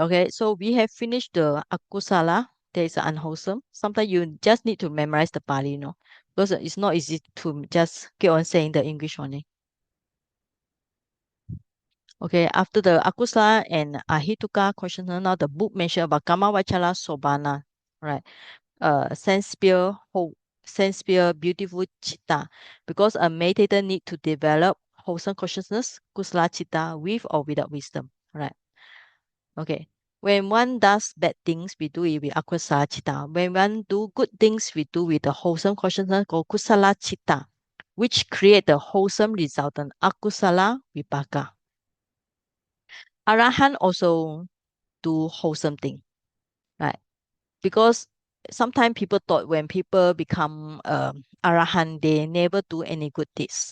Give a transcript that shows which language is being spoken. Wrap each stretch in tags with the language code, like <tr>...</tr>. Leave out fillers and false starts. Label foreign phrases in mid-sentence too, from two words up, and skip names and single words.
<en>Okay, so we have finished the akusala. There is unwholesome. Sometimes you just need to memorize the Pali, because it's not easy to just keep on saying the English only. Okay, after the akusala and ahituka question, now the book mentioned about</en> <pi>kama vachala sobana,</pi> <en>right? Sense sphere, beautiful chitta, because a meditator need to develop wholesome consciousness,</en> <pi>kusala chitta,</pi> <en>with or without wisdom, right? Okay. When one does bad things, we do it with</en> <pi>akusala chitta.</pi> <en>When one do good things, we do with the wholesome consciousness called</en> <pi>kusala chitta,</pi> <en>which create the wholesome resultant</en> <pi>akusala vipaka.</pi> <en>Arahan also do wholesome thing, right? Because sometimes people thought when people become Arahan, they never do any good deeds.</en>